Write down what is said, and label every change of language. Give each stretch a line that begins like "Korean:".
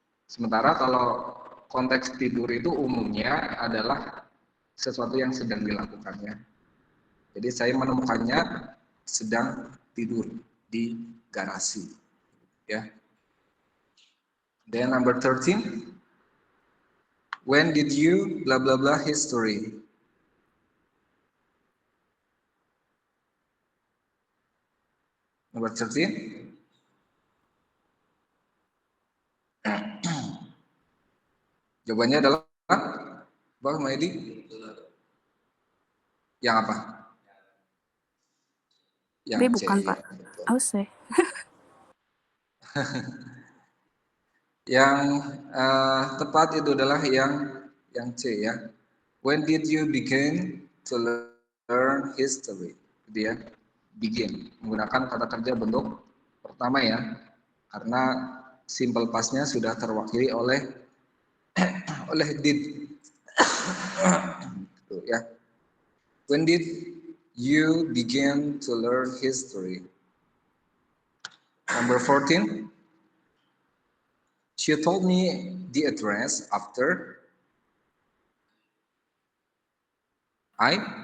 Indonesian: Sementara kalau konteks tidur itu umumnya adalah sesuatu yang sedang dilakukannya. Jadi saya menemukannya sedang tidur di garasi.
English: Ya. Then number 13. When did you blah blah blah history? Number 13.
Indonesian: Jawabannya adalah Bang Maedi. Yang apa? Yang B C, bukan, Pak. ya. Oh, C. Yang tepat itu adalah yang C ya.
English: When did you begin to learn history?
Indonesian: Dia begin menggunakan kata kerja bentuk pertama ya. Karena simple past-nya sudah terwakili oleh did. Gitu, ya.
English: When did you begin to learn history? Number 14. She told me the address after I